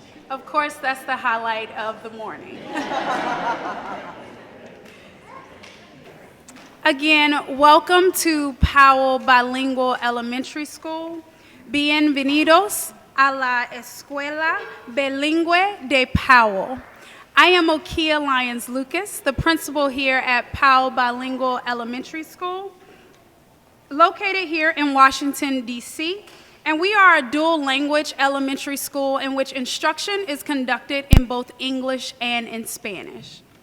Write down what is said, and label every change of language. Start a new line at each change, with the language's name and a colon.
English: Of course, that's the highlight of the morning. Again, welcome to Powell Bilingual Elementary School.
Spanish: Bienvenidos a la Escuela Bilingüe de Powell.
English: I am Okia Lyons Lucas, the principal here at Powell Bilingual Elementary School, located here in Washington, D.C., and we are a dual language elementary school in which instruction is conducted in both English and in Spanish.